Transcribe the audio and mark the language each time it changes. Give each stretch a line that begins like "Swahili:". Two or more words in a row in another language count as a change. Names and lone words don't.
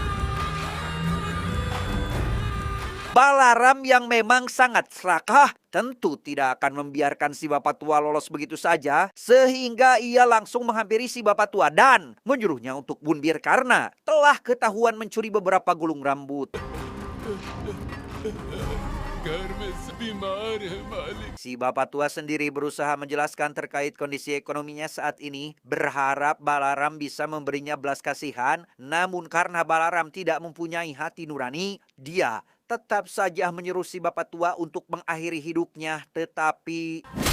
Indonesian: Balaram yang memang sangat serakah tentu tidak akan membiarkan si bapak tua lolos begitu saja, sehingga ia langsung menghampiri si bapak tua dan menyuruhnya untuk bunbir karena telah ketahuan mencuri beberapa gulung rambut.
Hindi: घर में से बीमार है मालिक
Indonesian: Si bapak tua sendiri berusaha menjelaskan terkait kondisi ekonominya saat ini, berharap Balaram bisa memberinya belas kasihan, namun karena Balaram tidak mempunyai hati nurani, dia tetap saja menyuruh si bapak tua untuk mengakhiri hidupnya, tetapi...